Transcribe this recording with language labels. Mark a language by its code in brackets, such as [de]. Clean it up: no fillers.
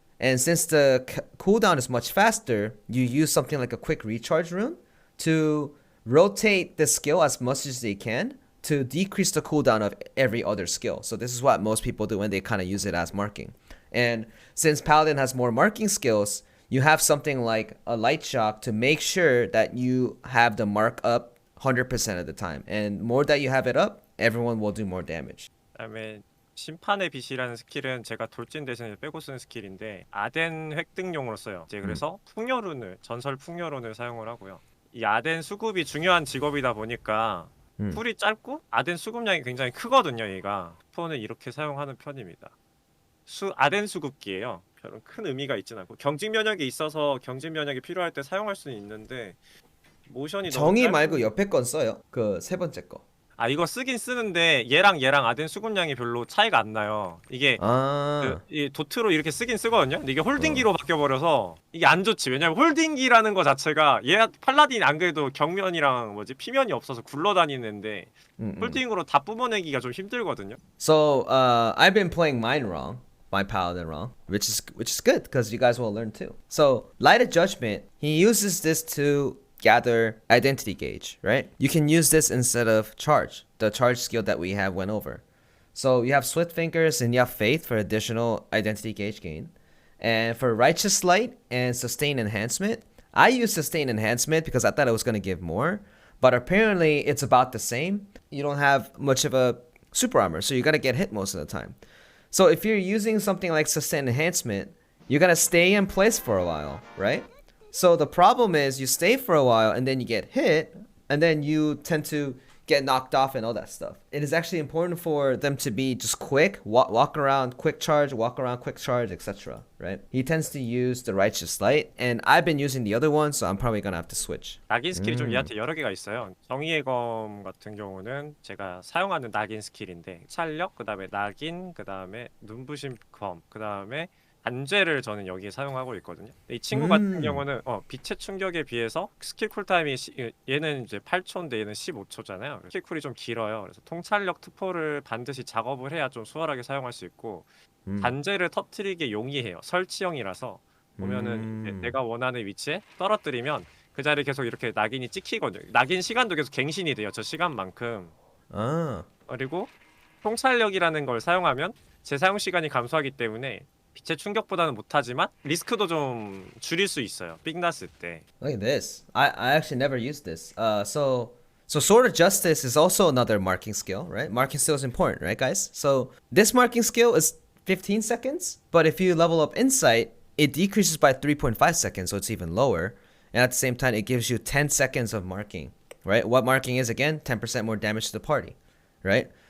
[en] And since the cooldown is much faster, you use something like a quick recharge rune to rotate the skill as much as they can to decrease the cooldown of every other skill. So this is what most people do when they kind of use it as marking. And since Paladin has more marking skills, you have something like a Light Shock to make sure that you have the mark up 100% of the time. And more that you have it up, everyone will do more damage. [ko] 그다음에 심판의 빛이라는 스킬은 제가 돌진 대신에 빼고 쓰는 스킬인데 아덴 획득용으로 써요. 이제 그래서 풍요룬을 전설 풍요룬을 사용을 하고요. 이 아덴 수급이 중요한 직업이다 보니까 쿨이 짧고 아덴 수급량이 굉장히 크거든요. 얘가 폰을 이렇게 사용하는 편입니다. 아덴 수급기예요. 별로 큰 의미가 있진 않고 경직 면역이 있어서 경직 면역이 필요할 때 사용할 수는 있는데 모션이 정의 너무 말고 옆에 건 써요. 그 세 번째 거. 아 이거 쓰긴 쓰는데 얘랑 아덴 수급량이 별로 차이가 안 나요. 이게 이 도트로 이렇게 쓰긴 쓰거든요. 근데 이게 홀딩기로 바뀌어버려서 이게 안 좋지. 왜냐면 홀딩기라는 거 자체가 얘 팔라딘 안 그래도 경면이랑 피면이 없어서 굴러다니는데 홀딩으로 다 뿜어내기가 좀 힘들거든요. [en] So I've been playing mine wrong. My Paladin wrong, which is good because you guys will learn too. So Light of Judgment, he uses this to gather identity gauge, right? You can use this instead of charge, the charge skill that we have went over. So you have Swift Fingers and you have Faith for additional identity gauge gain. And for Righteous Light and Sustain Enhancement, I use Sustain Enhancement because I thought it was going to give more, but apparently it's about the same. You don't have much of a super armor, so you got to get hit most of the time. So if you're using something like Sustain Enhancement, you're going to stay in place for a while, right? So the problem is you stay for a while and then you get hit and then you tend to get knocked off and all that stuff. It is actually important for them to be just quick, walk around, quick charge, etc. Right? He tends to use the Righteous Light, and I've been using the other one, so I'm probably gonna have to switch. [ko] 낙인 스킬이 좀 얘한테 여러 개가 있어요. 정의의 검 같은 경우는 제가 사용하는 낙인 스킬인데 찰력, 그 다음에 낙인, 그 다음에 눈부심 검, 그 다음에 단죄를 저는 여기에 사용하고 있거든요. 이 친구 같은 경우는 빛의 충격에 비해서 스킬 쿨타임이 얘는 이제 8초인데 얘는 15초잖아요. 스킬 쿨이 좀 길어요. 그래서 통찰력 투포를 반드시 작업을 해야 좀 수월하게 사용할 수 있고 단죄를 터트리기 용이해요. 설치형이라서 보면은 내가 원하는 위치에 떨어뜨리면 그 자리에 계속 이렇게 낙인이 찍히거든요. 낙인 시간도 계속 갱신이 돼요. 저 시간만큼. 그리고 통찰력이라는 걸 사용하면 제 사용 시간이 감소하기 때문에 빛의 충격보다는 못하지만 리스크도 좀 줄일 수 있어요. 삑 났을 때. [en] Look at this. I actually never used this. So Sword of Justice is also another marking skill, right? Marking skill is important, right, guys? So this marking skill is 15 seconds. But if you level up Insight, it decreases by 3.5 seconds, so it's even lower. And at the same time, it gives you 10 seconds of marking, right? What marking is, again, 10% more damage to the party, right?